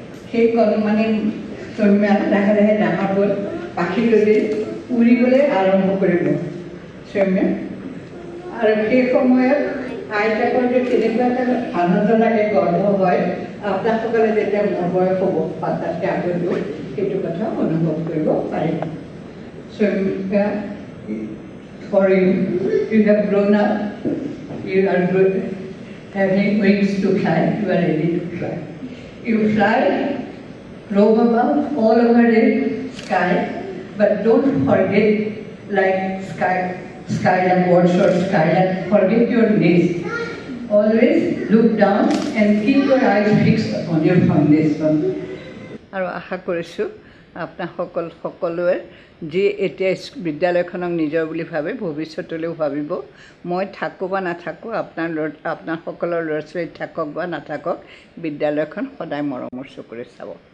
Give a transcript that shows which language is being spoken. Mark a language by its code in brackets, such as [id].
[as] সেই কণমানি চম্যা লাহে লাহে ডাঙৰ হ'ল, পাখি গলি উৰিবলৈ আৰম্ভ কৰিব চম্যা। আৰু সেই সময়ত আইতাকৰ যে কেনেকুৱা এটা আনন্দ লাগে, গৰ্ব হয়, আপোনালোকসকলে যেতিয়া মোৰ বয়স হ'ব 5-7 আগতো সেইটো কথা অনুভৱ কৰিব পাৰিব। [en] চম্যা, for you have grown up, you are having wings to fly, you are ready to fly. You fly, roam about all over the sky, but don't forget, like skyline, birds or skyline, forget your nest. Always look down and keep your eyes fixed on your foundation. [as] আৰু আশা কৰিছোঁ সকলোৱে যি এতিয়া বিদ্যালয়খনক নিজৰ বুলি ভাবে ভৱিষ্যতলৈও ভাবিব। মই থাকোঁ বা নাথাকোঁ, আপোনাসকলৰ ল'ৰা ছোৱালী থাকক বা নাথাকক, বিদ্যালয়খন সদায় মৰমৰ চকুৰে চাব।